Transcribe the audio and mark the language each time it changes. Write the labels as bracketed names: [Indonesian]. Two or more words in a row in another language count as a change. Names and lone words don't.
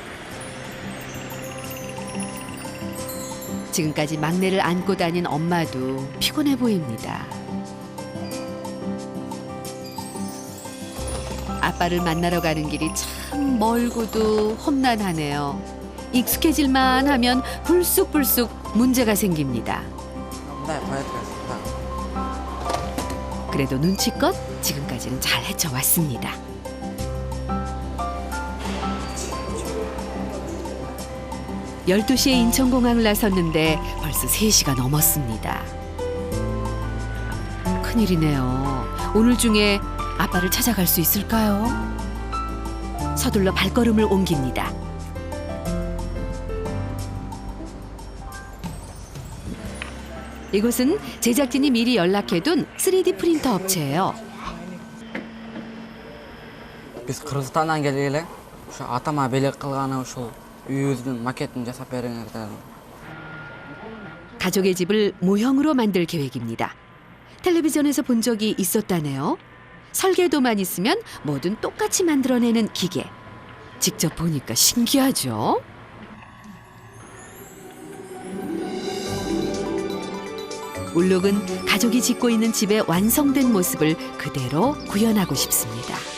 [Korean] 지금까지 막내를 안고 다닌 엄마도 피곤해 보입니다. 아빠를 만나러 가는 길이 참 멀고도 험난하네요. 익숙해질만 하면 불쑥불쑥 문제가 생깁니다. [Kyrgyz] мындай коет экенсиң. [Korean] 그래도 눈치껏 지금까지는 잘 헤쳐왔습니다. (12시에) 인천공항을 나섰는데 벌써 3시가 넘었습니다. 큰일이네요. 오늘 중에 아빠를 찾아갈 수 있을까요? 서둘러 발걸음을 옮깁니다. 이곳은 제작진이 미리 연락해둔 3D 프린터 업체예요. [Kyrgyz] Биз Кыргызстандан келгеле ушу атама белек кылганы ушул үйүбүздүн макетин жасап бериңер дедим. [Korean] 가족의 집을 모형으로 만들 계획입니다. 텔레비전에서 본 적이 있었다네요. 설계도만 있으면 뭐든 똑같이 만들어내는 기계. 직접 보니까 신기하죠? 울룩은 가족이 짓고 있는 집의 완성된 모습을 그대로 구현하고 싶습니다.